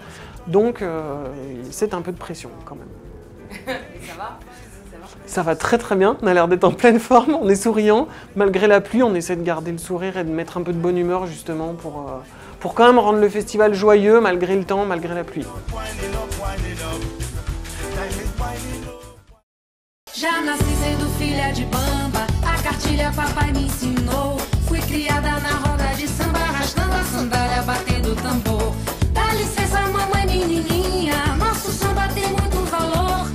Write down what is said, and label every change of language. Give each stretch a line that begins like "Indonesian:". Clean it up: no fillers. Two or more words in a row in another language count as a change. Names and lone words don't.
French: Donc c'est un peu de pression quand même. Et ça va ? Ça va très très bien, on a l'air d'être en pleine forme, on est souriant. Malgré la pluie, on essaie de garder le sourire et de mettre un peu de bonne humeur justement pour quand même rendre le festival joyeux malgré le temps, malgré la pluie.
Portuguese: Já nasci sendo filha de bamba, a cartilha papai me ensinou. Fui criada na roda de samba, arrastando a sandália, batendo tambor. Dá licença, mamãe menininha, nosso samba tem muito valor.